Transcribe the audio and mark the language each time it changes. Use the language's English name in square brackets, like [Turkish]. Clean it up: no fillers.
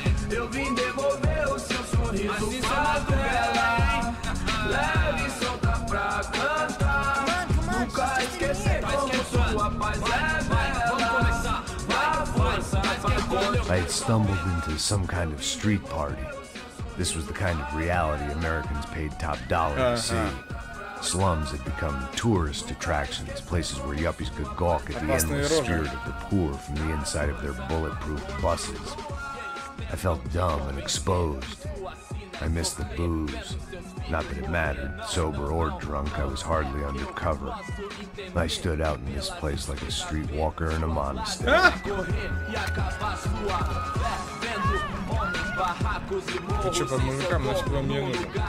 [Portuguese] Eu vim devolver o seu sorriso favela. Leve e solta pra cantar. Nunca esquecer como sua paz é bela. Na força pra [English] I had stumbled into some kind of street party. This was the kind of reality Americans paid top dollar to see. Slums had become tourist attractions, places where yuppies could gawk at the [Russian] Опасные [English] endless [Russian] рожи. [English] spirit of the poor from the inside of their bulletproof buses. I felt dumb and exposed. I missed the booze. Not that it mattered, sober or drunk, I was hardly undercover. I stood out in this place like a streetwalker in a monastery. [Russian] Ты что, по мужикам, нафиг вам не нужен?